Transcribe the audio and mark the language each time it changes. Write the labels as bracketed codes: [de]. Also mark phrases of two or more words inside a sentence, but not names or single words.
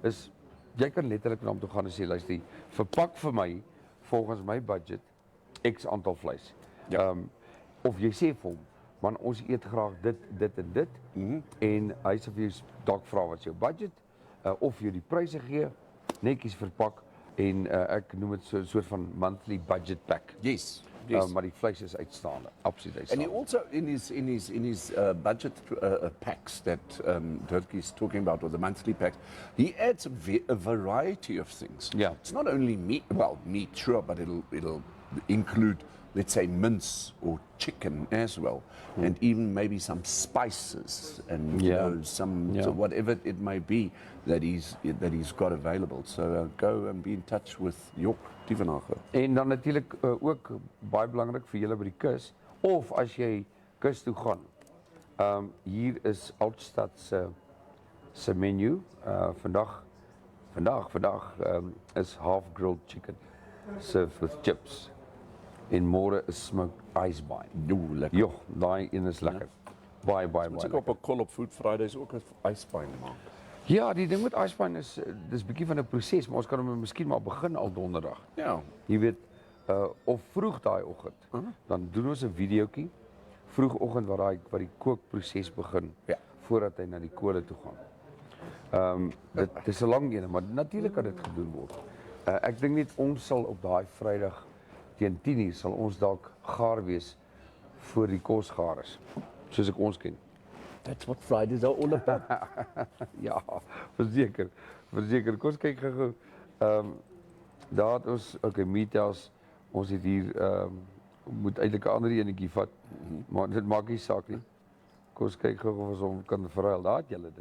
[af] is jy kan letterlik na hom toe gaan en sê luister, verpak vir my volgens my budget X aantal vleis. Ja. Of jy sê vir hom, man ons eet graag dit en dit en hy sê vir jou dalk vra wat is jou budget of jy die pryse gee, netjies verpak en ek noem dit so 'n soort van [en] monthly budget pack. Yes. Yes. [af] Maar die vleis is uitstaande, absoluut [en] And [af] uitstaande. [en] he also, in his budget packs that Dirk is talking about, or the monthly packs, he adds a variety of things. Yeah. It's not only meat, well, meat, sure, but it'll include, let's say, mince or chicken as well, and even maybe some spices and you know, some so whatever it may be that he's got available. So go and be in touch with Jock Dievenage. [af] En dan natuurlik ook baie belangrik vir julle by die kus, of as jy kus toe gaan. Hier is Altstad se menu. Vandag is [en] half grilled chicken served with chips. [af] En môre is smoked ice bein. Lekker. Jo, daai een is lekker. Baie Ons ek op 'n call op Food Fridays ook 'n ijsbein maak. Ja, die ding met ice bein is dis bietjie van 'n proses, maar ons kan hom miskien maar begin al donderdag. Ja. Jy weet, of vroeg daai oggend. Dan doen ons 'n videoetjie vroegoggend waar die kookproses begin voordat hy na die kole toe gaan. Dit is 'n lang een, maar natuurlik kan dit gedoen word. Ek dink net ons sal op daai Vrydag teen 10:00 sal ons dalk gaar wees voor die kos gaar is, soos ek ons ken. [en] That's what Fridays are all about. [af] Ja, verseker. Kom ons kyk gou. Daar het ons, okay, Meathouse, ons het hier moet eintlik 'n ander enetjie vat, maar dit maak nie saak nie. Kom ons kyk gou of ons hom kan verruil. Daar het julle dit.